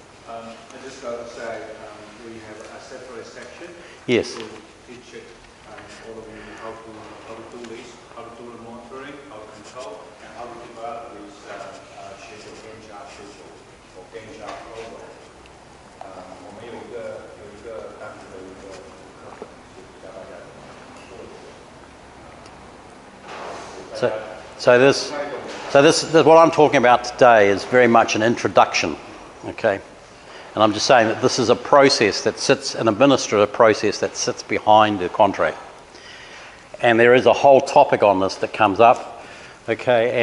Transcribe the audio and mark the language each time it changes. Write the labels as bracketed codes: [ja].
[en] I just got to say, we have a separate section. Yes. To teach it, all of you how to do this, how to do the monitoring, how to control, and how to develop this schedule, Gantt chart schedule, or Gantt chart program. [zh] 我们有一个单独的一个课，教大家做。 [en] So this what I'm talking about today is very much an introduction, okay? And I'm just saying that this is a process that sits, an administrative process that sits behind the contract. And there is a whole topic on this that comes up, okay?